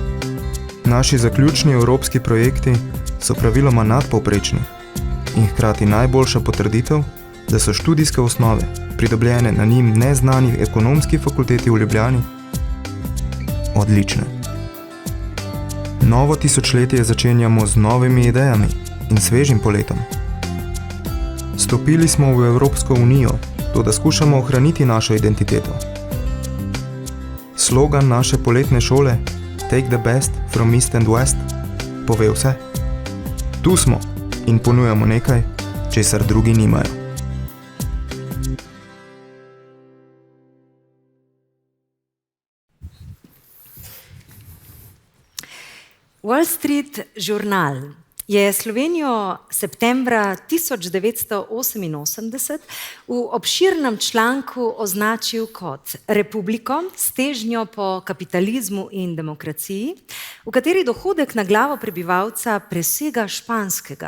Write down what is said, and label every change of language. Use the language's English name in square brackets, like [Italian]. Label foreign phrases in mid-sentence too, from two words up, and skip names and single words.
[Slovenian] Naši zaključni evropski projekti so praviloma nadpovprečni in hkrati najboljša potrditev, da so študijske osnove, pridobljene na njim neznani ekonomski fakulteti v Ljubljani, odlične. Novo tisočletje začenjamo z novimi idejami in svežim poletom. Stopili smo v Evropsko unijo, toda skušamo ohraniti našo identiteto. Slogan naše poletne šole [English] Take the best from East and West [Slovenian] pove vse. Tu smo in ponujamo nekaj, česar drugi nimajo. Wall Street Journal je Slovenijo septembra 1988 v obširnem članku označil kot republiko s težnjo po kapitalizmu in demokraciji, v kateri dohodek na glavo prebivalca presega španskega.